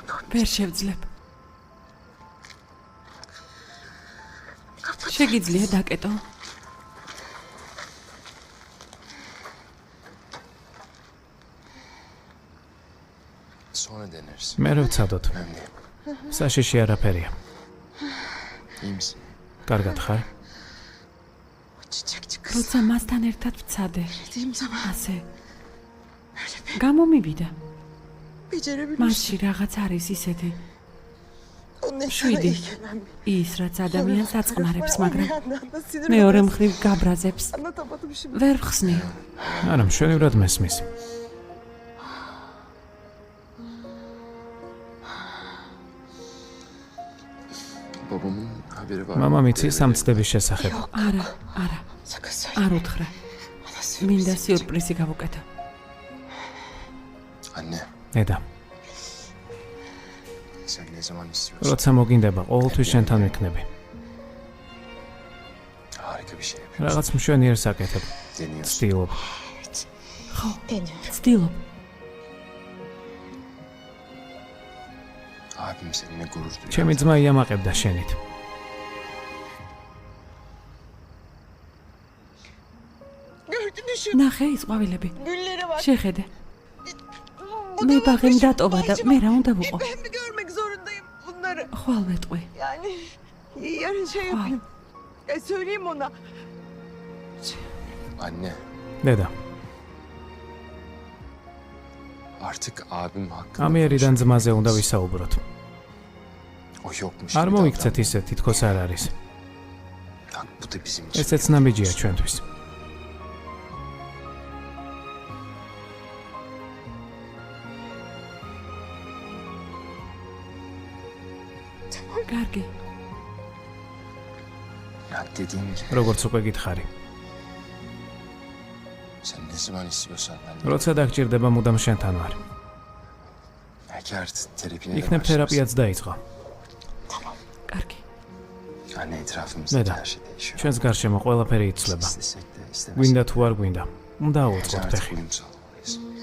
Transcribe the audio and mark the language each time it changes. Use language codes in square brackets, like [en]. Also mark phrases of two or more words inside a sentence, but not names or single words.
[ka] ვერ შევძლებ. შეგიძლია დაკეტო? [tr] Sonra deneriz. [ka] მე რო ვცადოთ. [tr] Önemli. [ka] საშიში არაფერია. [tr] İyi misin? [ka] კარგად ხარ? როცა მასთან ერთად ვცადე. ასე. გამომივიდა. მასში რაღაც არის ისეთი. შვიდი. ის რაც ადამიანს აწყნარებს, მაგრამ მეორე მხრივ გაბრაზებს. ვერ ხსნი. არა, მშვენივრად მესმის. [tr] Babamın haberi var. [ka] მამამ იცის ამ ცდების შესახებ. არა. არ უთხრა. მინდა სიურპრიზი გავუკეთო. [tr] Anne, [ka] ნედა, [tr] sen ne zaman istiyorsun? [ka] როცა მოგინდება, ყოველთვის შენთან ვიქნები. [tr] Harika bir şey yapıyorsun. [ka] რაღაც მშვენიერს აკეთებ. [tr] Deniyorsun. [ka] ვცდილობ. ვცდილობ. [tr] Abim seninle gurur duyuyor. [ka] ჩემი ძმა იამაყებდა შენით. ნახე ის ყვავილები. შეხედე. მე ბაღემ დატოვა და მე რა უნდა ვუყო? [tr] Ben mi görmek zorundayım bunları? [ka] ხვალ ვეტყვი. [tr] Yani yarın şey yapayım. Söyleyeyim ona. Anne, [ka] ნედა, [tr] artık abim hakkında [ka] ამიერიდან ძმაზე უნდა ვისაუბროთ. [tr] o yokmuş. [ka] არ [tr] gibi [ka] მოიქცეთ [tr] davranma. [ka] ისე, თითქოს არ არის. [tr] Bak, bu da bizim için. [ka] ესეც ნაბიჯია ჩვენთვის. კარგი. [tr] Ya dediğim gibi [ka] როგორც უკვე გითხარი. [tr] sen ne zaman istiyorsan ben de. [ka] როცა დაგჭირდება, მუდამ შენთან ვარ. [tr] Eğer terapiye [ka] იქნებ თერაპიაც დაიწყო. კარგი. [tr] Anne, etrafımızdaki Neden? her şey değişiyor. [ka] ჩვენს გარშემო ყველაფერი იცვლება. [tr] İstesek de istemesek [ka] გვინდა თუ არ გვინდა. უნდა ავუწყოთ [tr] de [ka] ფეხი. [tr] uyum sağlamalıyız.